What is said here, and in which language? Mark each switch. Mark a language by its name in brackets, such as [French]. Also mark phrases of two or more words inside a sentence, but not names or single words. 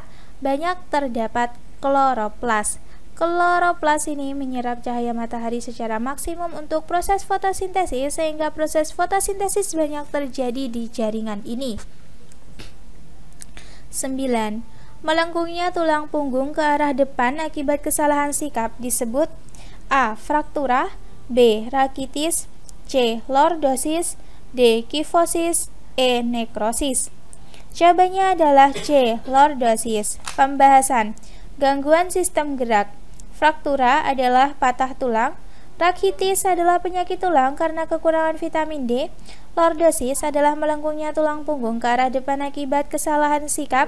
[Indonesian] Banyak terdapat kloroplas. Kloroplas ini menyerap cahaya matahari secara maksimum untuk proses fotosintesis, sehingga proses fotosintesis banyak terjadi di jaringan ini. 9. Melengkungnya tulang punggung ke arah depan akibat kesalahan sikap disebut A. Fraktura. B. Rakitis. C. Lordosis. D. Kifosis. E. Nekrosis. Jawabannya adalah C. Lordosis. Pembahasan. Gangguan sistem gerak. Fraktura adalah patah tulang. Rakitis adalah penyakit tulang karena kekurangan vitamin D. Lordosis adalah melengkungnya tulang punggung ke arah depan akibat kesalahan sikap.